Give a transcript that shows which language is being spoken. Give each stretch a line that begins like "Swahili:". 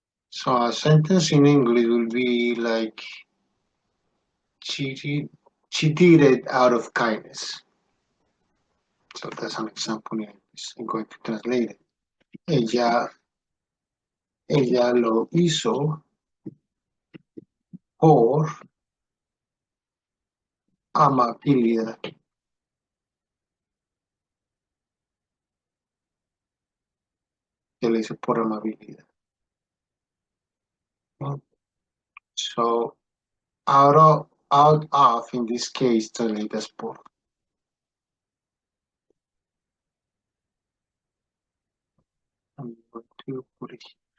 English: So a sentence in English will be like she did it out of kindness. So that's an example in English. I'm going to translate it.
Spanish: Ella lo hizo por amabilidad. Ella lo hizo por amabilidad.
English: So out of in this case translate as por. I'm going to put it here.